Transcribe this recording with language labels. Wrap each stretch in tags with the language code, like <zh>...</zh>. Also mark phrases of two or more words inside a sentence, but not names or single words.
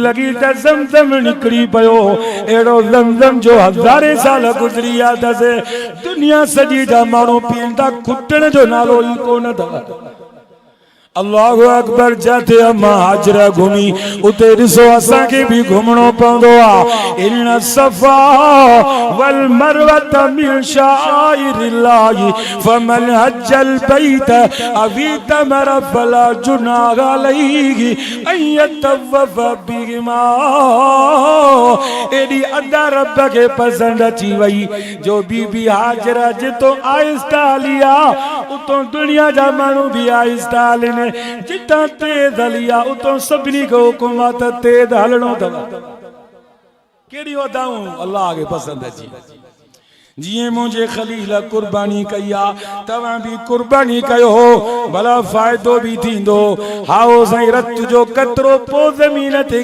<sd>लॻी त ज़मज़म निकिरी पियो अहिड़ो ज़मज़म जो हज़ारे साल गुज़री विया अथसि दुनिया सॼी जा माण्हू पीअंदा खुटण जो नालो ई कोन अथव</sd> <ar>الله أكبر</ar> <sd>जाते अम्मा हाजरा घुमी उते ॾिसो असांखे बि घुमणो पवंदो आहे</sd> <ar>إن الصفا والمروة من شعائر الله فمن حج البيت أو اعتمر فلا جناح عليه أن يطوف بهما</ar> <sd>एडी अदा रब के पसंद अची वई जो बीबी हाजरा जितो आहिस्ता लिया उतो दुनिया जा माण्हू भी आहिस्ता हलनि जिता तेज हलिया उतो सभिनी को हुकुम आहे त तेज हलणो अथव कहिड़ी अदाऊं अल्लाह खे पसंदि अची जिए मुझे खलील कुर्बानी कई आहे तव्हां भी कुर्बानी कयो भला फ़ाइदो भी थींदो हाओ साईं रत जो कतरो पो ज़मीन ते</sd>